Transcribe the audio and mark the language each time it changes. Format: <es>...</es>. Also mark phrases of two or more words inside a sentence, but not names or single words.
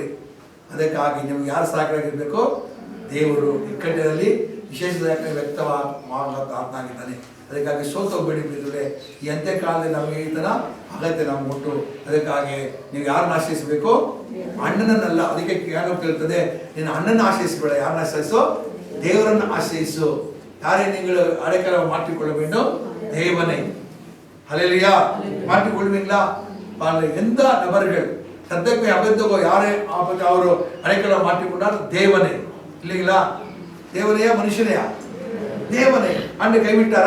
<kn>ಅದಕ್ಕಾಗಿ ನಿಮ್ಗೆ ಯಾರು ಸಾಕಾಗಿರ್ಬೇಕು, ದೇವರು ಇಕ್ಕಟ್ಟಿನಲ್ಲಿ ವಿಶೇಷ ವ್ಯಕ್ತವಾಗಿದ್ದಾನೆ. ಅದಕ್ಕಾಗಿ ಸೋತೋಗ್ಬೇಡಿ ಮಿತ್ರರೇ. ಈ ಅಂತ್ಯ ಕಾಲದಲ್ಲಿ ನಮಗೆ ಈ ತರ ಅಗತ್ಯ ನಾವು ಮುಟ್ಟು. ಅದಕ್ಕಾಗಿ ನೀವು ಯಾರನ್ನ ಆಶ್ರಯಿಸಬೇಕು, ಅಣ್ಣನನ್ನಲ್ಲ. ಅದಕ್ಕೆ ಯಾರು ಕೇಳ್ತದೆ, ನೀನು ಅಣ್ಣನ ಆಶ್ರಯಿಸಬೇಡ, ಯಾರನ್ನ ಆಶ್ರಯಿಸು, ದೇವರನ್ನ ಆಶ್ರಯಿಸು.</kn> <ta>யாரை நீங்கள் அடைக்கலம் மாற்றிக்கொள்ள வேண்டும், தேவனை. ஹல்லேலூயா. மாற்றிக்கொள்வீங்களா? எந்த நபர்கள் சத்தத்தை அபத்தகோ யாரை ಅವರು அடைக்கலம் மாற்றிக்கொண்டார், தேவனை இல்லைங்களா? தேவனையா மனுஷனையா? தேவனை. ஆண்டு கைவிட்டாரா?</ta>